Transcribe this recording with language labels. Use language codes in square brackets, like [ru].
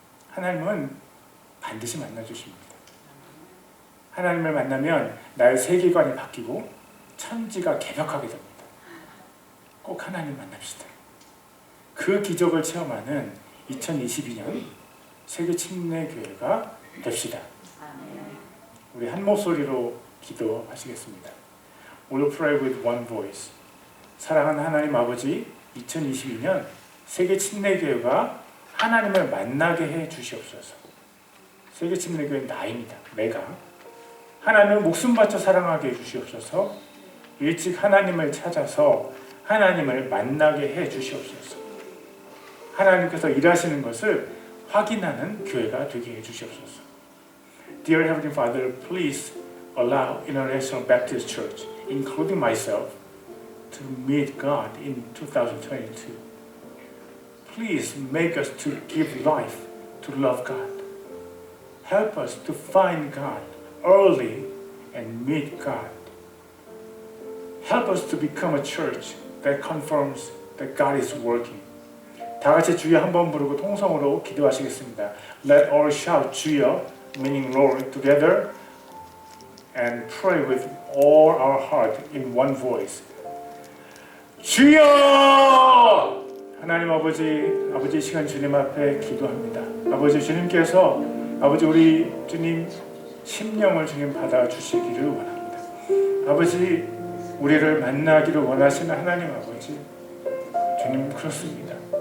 [ko] 하나님은 반드시 만나주십니다. 하나님을 만나면 나의 세계관이 바뀌고 천지가 개벽하게 됩니다. 꼭 하나님 만납시다. 그 기적을 체험하는 2022년 세계침례교회가 됩시다. 우리 한 목소리로 기도하시겠습니다. [en] We'll pray with one voice. [ko] 사랑하는 하나님 아버지, 2022년 세계침례교회가 하나님을 만나게 해 주시옵소서. 세계침례교회 나입니다. 내가 하나님을 목숨 바쳐 사랑하게 해 주시옵소서. 일찍 하나님을 찾아서 하나님을 만나게 해 주시옵소서. 하나님께서 일하시는 것을 확인하는 교회가 되게 해 주시옵소서. [en] Dear Heavenly Father, please allow International Baptist Church, including myself, to meet God in 2022. Please make us to give life to love God. Help us to find God early and meet God. Help us to become a church that confirms that God is working. [ko] 다 같이 주여 한번 부르고 통성으로 기도하시겠습니다. [en] Let all shout 주여, meaning Lord, together and pray with all our heart in one voice. [ko] 주여! 하나님 아버지 시간 주님 앞에 기도합니다. 아버지 주님께서 우리 주님 심령을 주님 받아주시기를 원합니다. 아버지 우리를 만나기를 원하시는 하나님 아버지 주님 그렇습니다.